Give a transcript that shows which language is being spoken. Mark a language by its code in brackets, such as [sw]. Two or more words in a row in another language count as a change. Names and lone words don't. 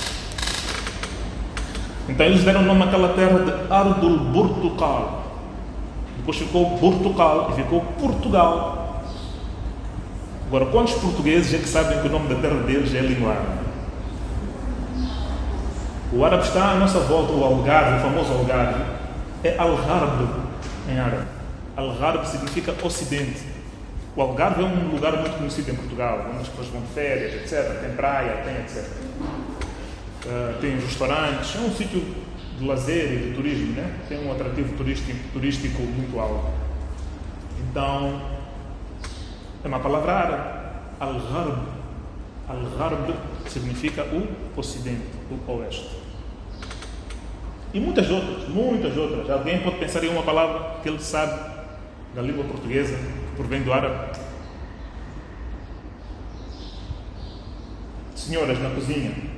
[pt] Então eles deram o nome àquela terra de Ardul Portugal. Depois ficou Portugal e ficou Portugal. Agora, quantos portugueses é que sabem que o nome da terra deles é língua árabe? O árabe está à nossa volta, o Algarve, o famoso Algarve, é Al-Gharb em árabe. Al-Gharb significa ocidente. O Algarve é um lugar muito conhecido em Portugal, onde as pessoas vão de férias, etc. Tem praia, tem etc. Tem restaurantes, é um sítio de lazer e de turismo, né? Tem um atrativo turístico muito alto. Então, é uma palavra árabe. Al-Gharb. Al-Gharb significa o ocidente, o oeste. E muitas outras, muitas outras. Alguém pode pensar em uma palavra que ele sabe da língua portuguesa, que provém do árabe? Senhoras na cozinha.